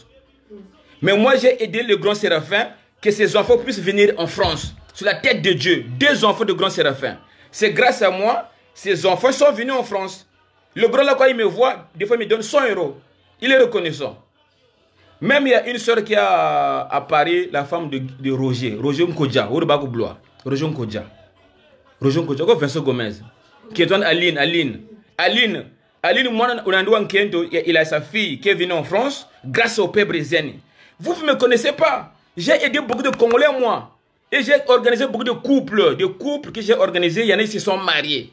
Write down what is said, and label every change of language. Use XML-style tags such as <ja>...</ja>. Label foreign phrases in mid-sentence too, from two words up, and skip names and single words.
<fr>Mais moi, j'ai aidé le Grand Séraphin que ses enfants puissent venir en France. Sur la tête de Dieu, 2 enfants de Grand Séraphin. C'est grâce à moi, ses enfants sont venus en France. Le grand là, quand il me voit, des fois il me donne 100 €. Il est reconnaissant. Même il y a une soeur qui a à Paris, la femme de Roger. Roger Nkodja, Roger Nkodja. Roger Nkodja, Vincent Gomez. Qui est Aline. Aline, moi, il a sa fille qui est venue en France grâce au père Brézane. Vous ne me connaissez pas. J'ai aidé beaucoup de Congolais, moi. Et j'ai organisé beaucoup de couples. Des couples que j'ai organisés, il y en a qui se sont mariés.</fr>